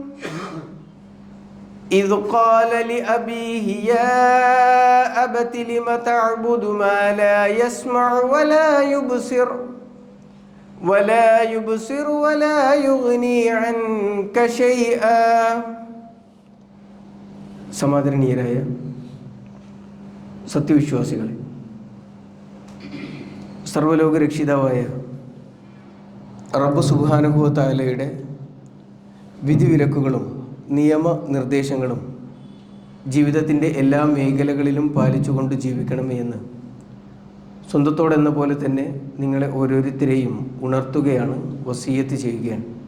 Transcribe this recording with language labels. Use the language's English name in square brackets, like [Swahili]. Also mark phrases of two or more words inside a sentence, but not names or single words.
[Arabic] إذ قال لأبيه يا أبت لم تعبد ما لا يسمع ولا يبصر ولا يغني عنك شيئا. [Malayalam] സമാദരണീയരായ സത്യവിശ്വാസികളെ, സർവ്വലോക രക്ഷിതാവായ റബ്ബ് [Arabic] سبحانه وتعالى [Malayalam] വിധിവിലക്കുകളും നിയമനിർദ്ദേശങ്ങളും ജീവിതത്തിൻ്റെ എല്ലാ മേഖലകളിലും പാലിച്ചുകൊണ്ട് ജീവിക്കണമേ എന്ന് സ്വന്തത്തോടെന്ന പോലെ തന്നെ നിങ്ങളെ ഓരോരുത്തരെയും ഉണർത്തുകയാണ്, വസിയത്ത് ചെയ്യുകയാണ്.